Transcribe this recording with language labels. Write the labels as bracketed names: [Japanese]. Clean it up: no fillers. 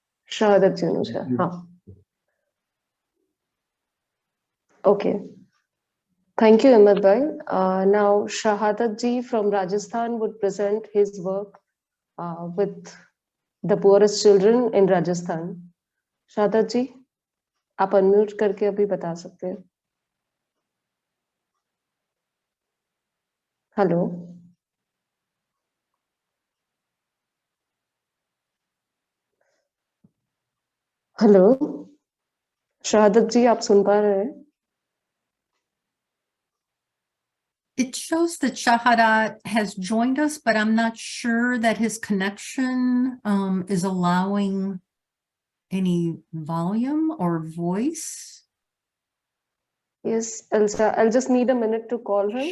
[English] Shahadat Janusha. Okay. Thank you, Ahmed Bhai. Now, Shahadat ji from Rajasthan would present his work with the poorest children in Rajasthan. [Hindi] Shahadat ji, आप unmute करके अभी बता सकते हैं. Hello. Hello. शहादत जी, आप सुन पा रहे हैं? [English] It shows that Shahadat has joined us, but I'm not sure that his connection is allowing any volume or voice. Yes, Elsa, I'll just need a minute to call him.